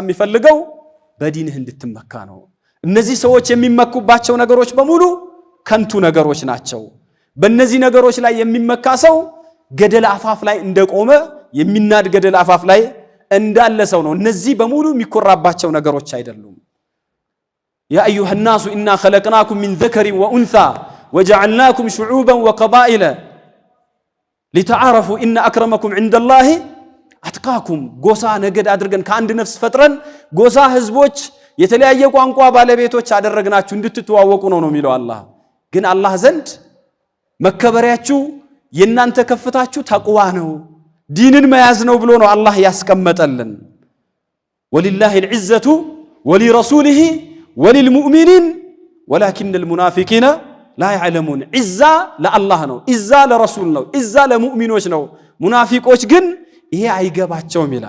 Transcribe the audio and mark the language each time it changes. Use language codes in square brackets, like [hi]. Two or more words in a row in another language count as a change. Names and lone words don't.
[am] የሚፈልገው በዲንህ እንድትመካ ነው። እነዚህ ሰዎች የሚመኩባቸው ነገሮች በሙሉ ከንቱ ነገሮች ናቸው። በእነዚህ ነገሮች ላይ የሚመካ ሰው ገደል አፋፍ ላይ እንደቆመ የሚናድ ገደል አፋፍ ላይ እንዳለ ሰው ነው። እነዚህ በሙሉ የሚኮራባቸው ነገሮች አይደሉም። [ar] يا أيها الناس إنا خلقناكم من ذكر وأنثى وجعلناكم شعوبا وقبائل لتعارفوا إن أكرمكم عند الله أتقاكم [am] ጎሳ ነገድ አድርገን ከአንድ ነፍስ ፈጥረን ጎሳ ህዝቦች የተለያየ ቋንቋ ባለቤቶች አደረግናችሁ እንድትተዋወቁ ነው የሚለው አላህ። ግን አላህ ዘንድ መከበሪያችሁ የናንተ ከፍታችሁ ተቅዋ ነው፣ ዲንን መያዝ ነው ብሎ ነው አላህ ያስቀመጠልን። [ar] ولله العزة ولرسوله وللمؤمنين ولكن المنافقين لا يعلمون። [am] ዒዛ ለአላህ ነው፣ ዒዛ ለረሱል ነው፣ ዒዛ ለሙእሚኖች ነው። ሙናፊቆች ግን ይሄ አይገባቸውም ይላል።